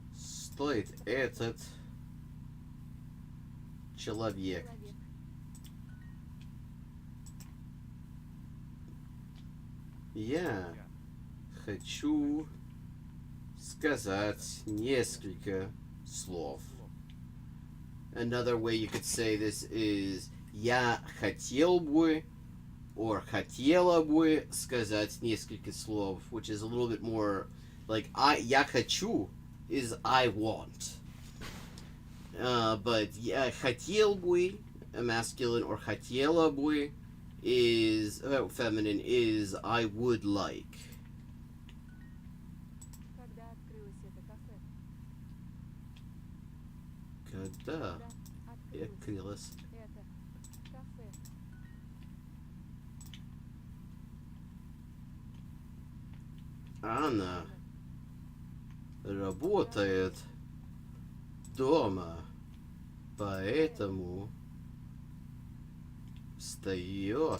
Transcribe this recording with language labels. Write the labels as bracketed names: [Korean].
[Russian] стоит этот человек? Человек. Я хочу сказать несколько слов. [English] Another way you could say this is [Russian] я хотел бы [English] or [Russian] хотела бы сказать несколько слов, [English] which is a little bit more like [Russian] я хочу [English] is I want. But [Russian] я хотел бы, [English] a masculine, or [Russian] хотела бы [English] is feminine is I would like. [Russian] Когда открылось это кафе? Когда Когда открылось открылось это кафе? она работает дома, поэтому встает,